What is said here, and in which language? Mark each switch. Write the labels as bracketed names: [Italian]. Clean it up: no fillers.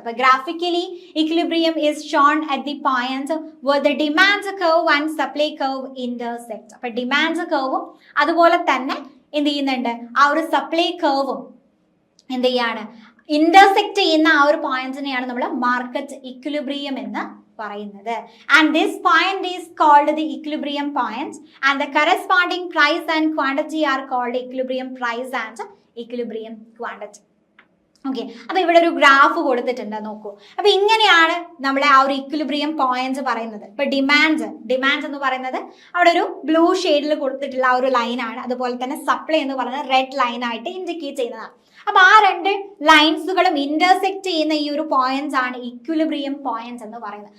[Malayalam] അപ്പൊ [English] Graphically equilibrium is shown at the point where the demand curve and supply curve intersect. [Malayalam] അപ്പൊ demand കർവും അതുപോലെ തന്നെ എന്ത് ചെയ്യുന്നുണ്ട്, ആ ഒരു സപ്ലൈ കർവും എന്ത് ചെയ്യാണ്, ഇന്റർസെക്ട് ചെയ്യുന്ന ആ ഒരു പോയിന്റിനെയാണ് നമ്മൾ മാർക്കറ്റ് ഇക്വിലിബ്രിയം എന്ന് പറയുന്നത്. [English] And this point is called the equilibrium point and the corresponding price and quantity are called equilibrium price and equilibrium quantity. [Malayalam] Okay, അപ്പൊ ഇവിടെ ഒരു ഗ്രാഫ് കൊടുത്തിട്ടുണ്ട് നോക്കൂ. അപ്പൊ ഇങ്ങനെയാണ് നമ്മളെ ആ ഒരു ഇക്വിലിബ്രിയം പോയിന്റ് പറയുന്നത്. ഇപ്പൊ ഡിമാൻഡ് എന്ന് പറയുന്നത് അവിടെ ഒരു ബ്ലൂ ഷെയ്ഡിൽ കൊടുത്തിട്ടുള്ള ആ ഒരു ലൈനാണ്. അതുപോലെ തന്നെ സപ്ലൈ എന്ന് പറയുന്നത് റെഡ് ലൈൻ ആയിട്ട് ഇൻഡിക്കേറ്റ് ചെയ്യുന്നതാണ്. അപ്പൊ ആ രണ്ട് ലൈൻസുകളും ഇന്റർസെക്ട് ചെയ്യുന്ന ഈ ഒരു പോയിന്റ്സ് ആണ് ഇക്വിലിബ്രിയം പോയിന്റ്സ് എന്ന് പറയുന്നത്.